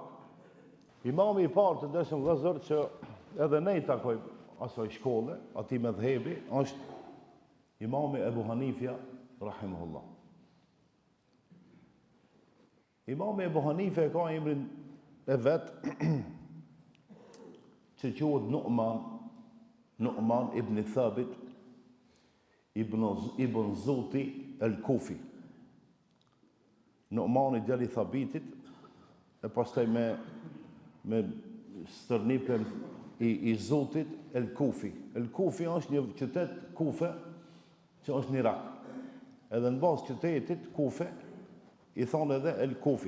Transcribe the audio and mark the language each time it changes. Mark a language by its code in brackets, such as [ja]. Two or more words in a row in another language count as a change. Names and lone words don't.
[sq] Imami i parë të ndershëm vëllezër që edhe ne i takojmë asaj shkolle, atij mëdhëbi, është imami Ebu Hanifja rahimahullah. Imami Ebu Hanife ka emrin e vet që quhet Nu'man ibn Thabit ibn Zuti el-Kufi. Nu'man i djali Thabitit, e pastaj me stërnipën i Zutit el-Kufi. El-Kufi është një qytet Kufe që është në Irak. Edhe në bazë qytetit Kufe i thonë edhe el-Kufi.